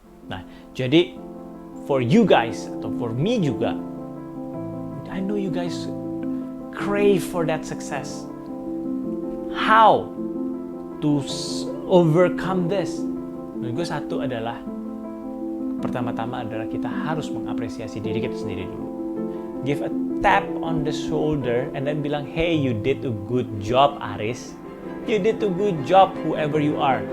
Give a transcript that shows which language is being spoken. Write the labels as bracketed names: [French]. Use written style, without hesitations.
[Indonesian] Nah, jadi [English] for you guys, [Indonesian] atau [English] for me [Indonesian] juga, [English] I know you guys crave for that success. How to overcome this? [Indonesian] Menurut gue satu adalah, pertama-tama adalah kita harus mengapresiasi diri kita sendiri dulu. [English] Give a tap on the shoulder and then [Indonesian] bilang, [English] hey, you did a good job, Aris. You did a good job, whoever you are.